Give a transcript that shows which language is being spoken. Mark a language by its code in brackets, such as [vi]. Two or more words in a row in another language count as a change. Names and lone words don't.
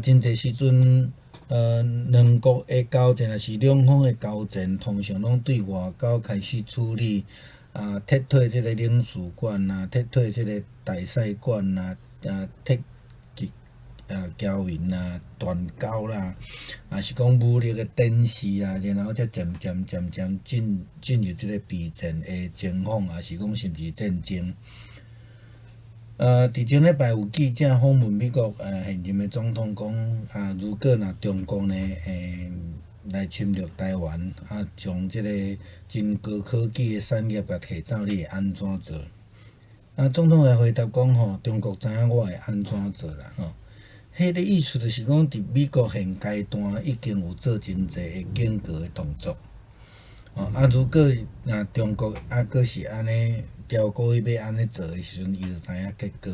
[nan] 真济时阵，两国的交战，也是两方的交战，通常拢对外交开始处理，撤退这个领事馆撤退这个大使馆撤侨民断交啦，是讲武力的展示然后才渐渐进入这个备战的情况，也是讲甚至战争。伫前礼拜有记者访问美国现任的总统讲，如果中国呢来侵略台湾，将这个真高科技的产业甲摕走，你会安怎做？总统来回答讲吼，中国知影我会安怎做啦吼。迄个意思就是讲，伫美国现阶段已经有做真济的警告的动作。如果中国阁是安尼调故意要安尼做的时阵，伊就知影结果。